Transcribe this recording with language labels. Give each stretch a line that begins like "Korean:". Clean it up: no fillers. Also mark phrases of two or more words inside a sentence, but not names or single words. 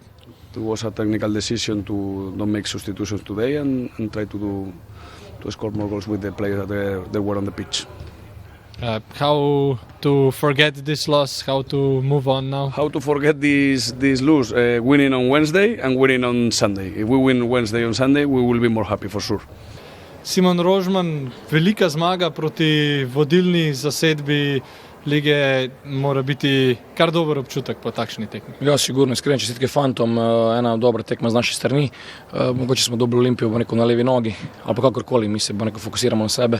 English: It was a technical decision to not make substitutions today and try to score more goals with the players that were on the pitch. How to forget this loss? How to move on now? How to forget this lose? Winning on Wednesday and winning on Sunday. If we win Wednesday and Sunday, we will be more happy for sure.
Slovenian: Simon Rožman, velika zmaga proti vodilni zasedbi lige, mora biti kar dober občutek po takšni tekmi. Ja, sigurno, iskrene čestitke fantom, ena dobra tekma z naše strani. Mogoče smo dobili Olimpijo na levi nogi, ali pa kakorkoli, mi se fokusiramo na sebe.